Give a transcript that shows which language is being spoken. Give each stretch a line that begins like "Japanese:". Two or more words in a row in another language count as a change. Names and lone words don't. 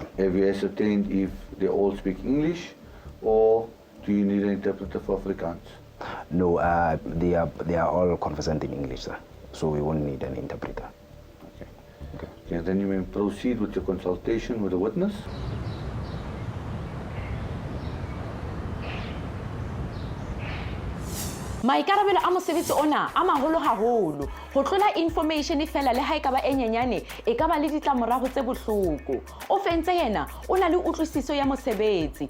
English: Have you ascertained if they all speak English, or do you need an interpreter for Afrikaans? No, they are all conversant in English, sir. So we won't need an interpreter. Okay, then you may proceed with your consultation with the witness.
Southern Sotho: maikarabelo a mosebetsi ona a maholo haholo go tlola information fela le ha e ka ba e nyenyane e ka ba le ditlamorago tse bohloko o fentse yena o na le utlwisiso ya mosebetsi